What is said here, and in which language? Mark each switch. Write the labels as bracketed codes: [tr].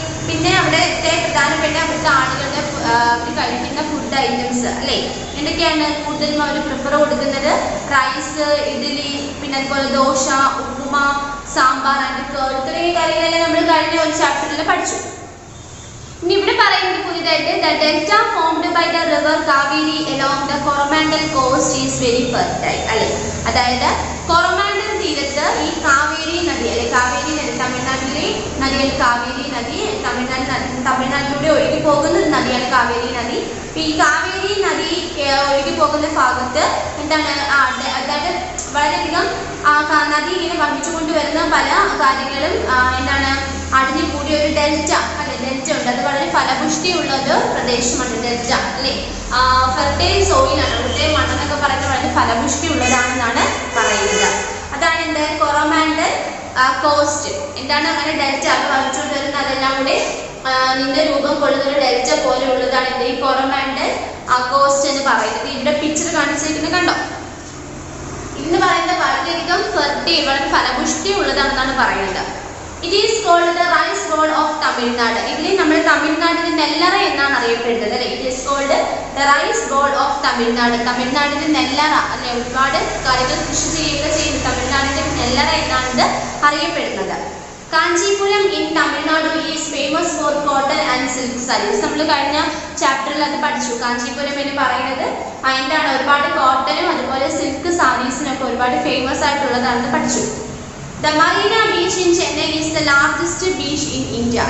[ml] പിന്നെ അവിടുത്തെ പ്രധാനപ്പെട്ട അവിടുത്തെ ആളുകളുടെ കഴിക്കുന്ന ഫുഡ് ഐറ്റംസ്, അല്ലേ, എന്തൊക്കെയാണ് കൂടുതലും അവർ പ്രിഫർ കൊടുക്കുന്നത്? റൈസ്, ഇഡ്ഡലി, പിന്നെ അതുപോലെ ദോശ, ഉപ്പുമ, സാമ്പാർ ആൻഡ് കേർഡ്, ഇത്രയും കാര്യങ്ങളെല്ലാം നമ്മൾ കഴിഞ്ഞ ഒരു ചാപ്റ്ററിൽ പഠിച്ചു. ഇനി ഇവിടെ പറയുന്നത് പുതിയതായിട്ട് [en] the delta formed by the river Kaveri along the Coromandel coast is very fertile, അല്ലേ. [ml] അതായത് കൊറോമാൻഡൽ തീരത്ത് ഈ കാവേരി നദി, അല്ലെ, കാവേരി നദി തമിഴ്നാട്ടിലെ നദിയാണ്. കാവേരി നദി തമിഴ്നാട്ടിലൂടെ ഒഴുകി പോകുന്ന ഒരു നദിയാണ് കാവേരി നദി. ഈ കാവേരി നദി ഒഴുകി പോകുന്ന ഭാഗത്ത് എന്താണ്, അതായത് വളരെയധികം നദി ഇങ്ങനെ വഹിച്ചുകൊണ്ട് വരുന്ന പല കാര്യങ്ങളും എന്താണ് അടിഞ്ഞു കൂടിയ ഒരു ഡെൽറ്റ, അല്ലെ, ഡെൽറ്റ ഉണ്ട്. അത് വളരെ ഫലപുഷ്ടിയുള്ള ഒരു പ്രദേശമാണ് ഡെൽറ്റ, അല്ലെ. ഫെർട്ടൈൽ സോയിലാണ് അവിടുത്തെ മണ്ണെന്നൊക്കെ പറയുന്നത്, വളരെ ഫലപുഷ്ടി ഉള്ളതാണെന്നാണ് പറയുന്നത്. അതാണ് എന്ത്, കൊറോമാൻഡൽ കോസ്റ്റ്. എന്താണ് അങ്ങനെ ഡെൽറ്റ അത് വഹിച്ചുകൊണ്ട് വരുന്ന അതെല്ലാം കൂടെ നിന്റെ രൂപം കൊള്ളുന്ന ഒരു ഡെൽറ്റ പോലെ ഉള്ളതാണ് എന്ത്, ഈ കൊറോമാൻഡൽ കോസ്റ്റ് എന്ന് പറയുന്നത്. ഇവിടെ പിക്ചർ കാണിച്ചിരിക്കുന്നത് കണ്ടോ, ഇന്ന് പറയുന്നത് വളരെയധികം ഫെർട്ടൈൽ, വളരെ ഫലപുഷ്ടി ഉള്ളതാണെന്നാണ് പറയുന്നത്. [en] It is called the rice bowl of Tamil Nadu. [ml] ഇതിൽ നമ്മൾ തമിഴ്നാടിന്റെ നെല്ലറ എന്നാണ് അറിയപ്പെടുന്നത്, അല്ലെ. [en] It is called the rice bowl of Tamil Nadu. [ml] തമിഴ്നാടിന്റെ നെല്ലറ, അല്ലെ, ഒരുപാട് കാര്യങ്ങൾ കൃഷി ചെയ്യുന്ന തമിഴ്നാടിന്റെ നെല്ലറ എന്നാണ് ഇത് അറിയപ്പെടുന്നത്. [en] Kanchipuram in Tamil Nadu is famous for cotton and silk saris. [ml] നമ്മൾ കഴിഞ്ഞ ചാപ്റ്ററിൽ അത് പഠിച്ചു. കാഞ്ചീപുരം എന്ന് പറയുന്നത് എന്താണ്, ഒരുപാട് കോട്ടനും അതുപോലെ സിൽക്ക് സാരീസിനൊക്കെ ഒരുപാട് ഫേമസ് ആയിട്ടുള്ളതാണെന്ന് പഠിച്ചു. [en] The Marina Beach in Chennai is the largest beach in India.